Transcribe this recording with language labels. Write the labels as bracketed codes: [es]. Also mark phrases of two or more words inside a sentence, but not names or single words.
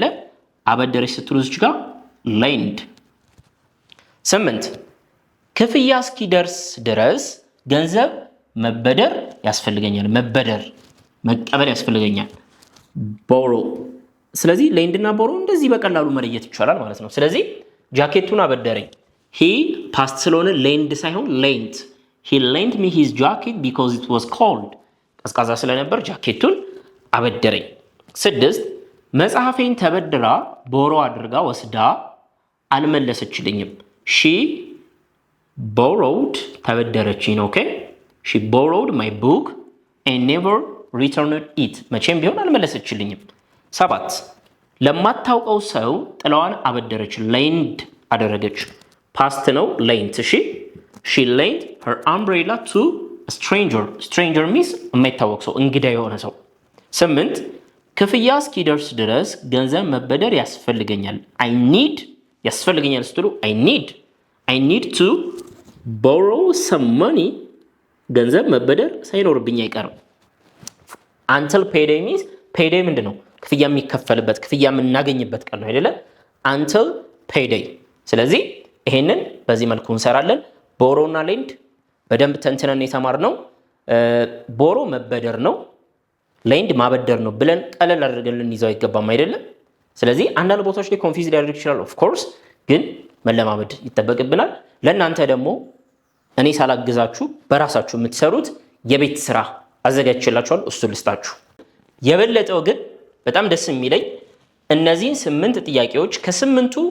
[am] አበደረች ስትሉ እዚህ ጋር lend። 8 ክፍያ እስኪደርስ ድረስ ገንዘብ መበደር ያስፈልገኛል። መቀበል ያስፈልገኛል borrow። ስለዚህ lend እና borrow እንደዚህ በቀላሉ መለየት ይቻላል ማለት ነው። ስለዚህ ጃኬቱን አበደረኝ፣ [en] he past [am] ስለሆነ lend ሳይሆን lent። [en] he lent me his jacket because it was cold። [am] ቀዝቃዛ ስለነበር ጃኬቱን አበደረኝ። 6 መጽሐፌን ተበድራ borrow አድርጋ ወስዳ አልመለሰችልኝም። ሺ ቦሮውድ ተበደረችኝ። [en] OK she borrowed my book and never returned it [am] መቼም ቢሆን አልመለሰችልኝም። 7 ለማታውቀው ሰው ጥላዋን አበደረች lend አደረገች ፓስት ነው lent እሺ [en] she lent her umbrella to a stranger means [am] የማይታወቅ ሰው እንግዳ የሆነ ሰው። 8 ክፍያ እስኪደርስ ድረስ ገንዘብ መበደር ያስፈልገኛል ያስፈልገኛል ስትሉ [en] I need to borrow some money [am] ገንዘብ መበደር ሳይኖርብኝ አይቀርም። [en] until payday means payday [am] ምንድነው? ክፍያ የሚከፈልበት ክፍያ የምናገኝበት ቀን ነው አይደለ? [en] until payday። [am] ስለዚህ ይሄንን በዚህ መልኩ እንሰራለን። ቦሮ እና ሌንድ በደንብ ተንትነን የተማርነው ቦሮ መበደር ነው፣ ሌንድ ማበደር ነው ብለን ቀለል አድርገን ልንይዘው አይገባም አይደለም? ስለዚህ አንዳንድ ቦታዎች ላይ ኮንፊውዝ ሊያደርግ ይችላል። [en] of course [am] ግን መለማመድ ይጠበቅብናል። ለእናንተ ደግሞ እኔ ሳላግዛችሁ በራሳችሁ የምትሰሩት የቤት ስራ አዘጋጅቼላችኋል፣ እሱ ልስጣችሁ። የበለጠው ግን በጣም ደስ የሚለኝ እነዚህን 8 ጥያቄዎች ከ8ቱ